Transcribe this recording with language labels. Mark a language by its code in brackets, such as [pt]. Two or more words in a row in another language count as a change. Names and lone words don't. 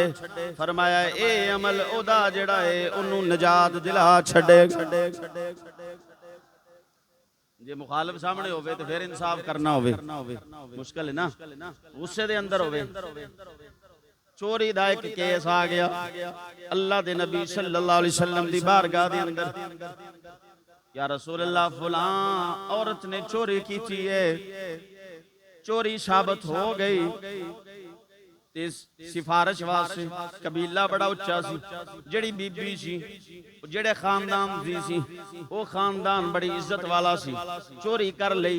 [pa] فرمایا اے عمل اوہدا جیہڑا ہے اوہنوں نجات دلا چھڈے. جے مخالف سامنے ہووے تو فیر انصاف کرنا ہووے مشکل ہے نا. غصے دے اندر ہووے، چوری دا اک کیس آ گیا اللہ دے نبی [ar] صلی اللہ علیہ وسلم [pa] دی بارگاہ دے اندر, [ar] یا رسول اللہ [pa] فلاں عورت نے چوری کی تھی ہے، چوری ثابت ہو گئی تے سفارش واسطے قبیلہ بڑا اچا سی، جیہڑی بی بی سی جیہڑے خاندان دی سی او خاندان بڑی عزت والا سی، چوری کر لئی.